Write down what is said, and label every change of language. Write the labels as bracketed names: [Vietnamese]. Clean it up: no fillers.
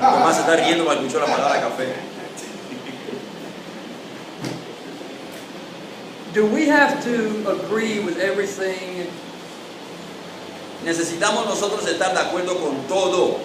[Spanish] Tomás se está riendo cuando escuchó la palabra café. [English] Do we have to agree with everything [Spanish] Necesitamos nosotros estar de acuerdo con todo